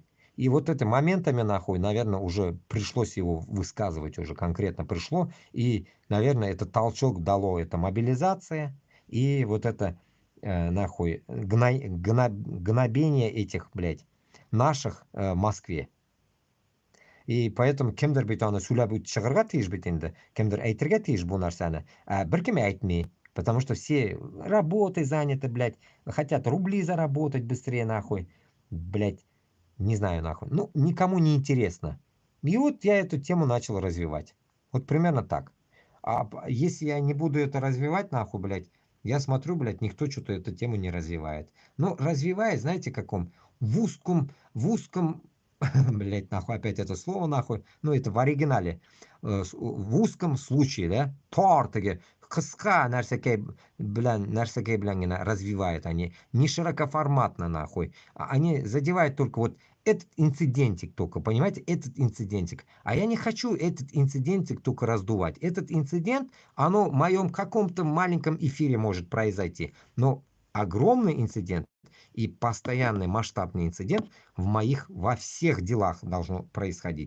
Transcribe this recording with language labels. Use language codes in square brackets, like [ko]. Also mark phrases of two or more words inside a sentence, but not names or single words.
[ru] И вот это моментами, нахуй, наверное, уже пришлось его высказывать, уже конкретно пришло. И, наверное, этот толчок дало это мобилизация и вот это, нахуй, гнобение этих, блядь, наших в Москве. И поэтому [tt] кемдер бит аны сүйләп чыгарга тиеш бит инде, кемдер әйтергә тиеш бу нәрсәне, беркем әйтми, [ru] потому что все работой заняты, блядь, хотят рубли заработать быстрее, нахуй, блядь, не знаю, нахуй, ну, никому не интересно. И вот я эту тему начал развивать, вот примерно так. А если я не буду это развивать, нахуй, блядь, я смотрю, блядь, никто что-то эту тему не развивает. Ну, развивает, знаете, каком? В узком блять, нахуй, опять это слово, нахуй. Ну, это в оригинале. В узком случае, да? [tt] Тортыге, кыска нәрсәкәй белән генә [ru] развивают они. Не широкоформатно, нахуй. Они задевают только вот этот инцидентик только, понимаете? Этот инцидентик. А я не хочу этот инцидентик только раздувать. Этот инцидент, оно в моем каком-то маленьком эфире может произойти. Но огромный инцидент и постоянный масштабный инцидент во всех делах должно происходить.